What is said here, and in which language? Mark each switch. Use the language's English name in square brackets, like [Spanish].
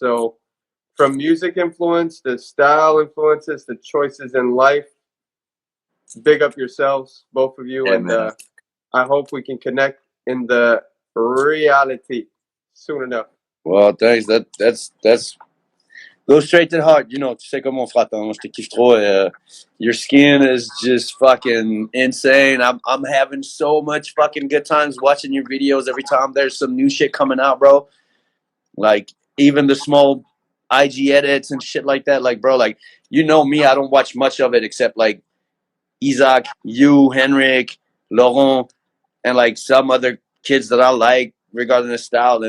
[English] So from music influence to style influences to choices in life, big up yourselves, both of you. Yeah, and I hope we can connect in the reality soon enough. Well, thanks. That's go straight to the heart. You know, [French] tu sais comme mon fraton, moi je te kiffe trop. [English] Your skin is just fucking insane. I'm having so much fucking good times watching your videos every time there's some new shit coming out, bro. Like even the small IG edits and shit like that. Like, bro, like you know me, I don't watch much of it except like Isaac, you, Henrik, Laurent, and like some other kids that I like regarding the style.